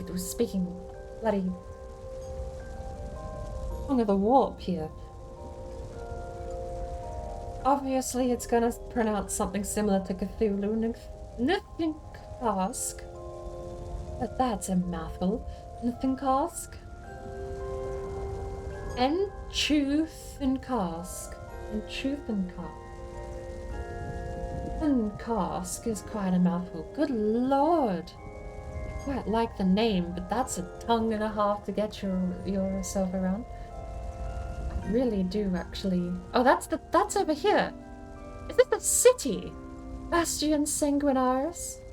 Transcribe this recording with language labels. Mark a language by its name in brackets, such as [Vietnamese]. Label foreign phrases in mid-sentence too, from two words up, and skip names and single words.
[English] We're speaking bloody tongue of the warp here. Obviously, it's gonna pronounce something similar to Cthulhu. Nithinkask. But that's a mouthful. Nithinkask. Enchuthinkask. Enchuthinkask. Enchuthinkask is quite a mouthful. Good lord. I quite like the name, but that's a tongue and a half to get yourself around. I really do, actually. Oh, that's over here. Is this a city? Bastion Sanguinaris?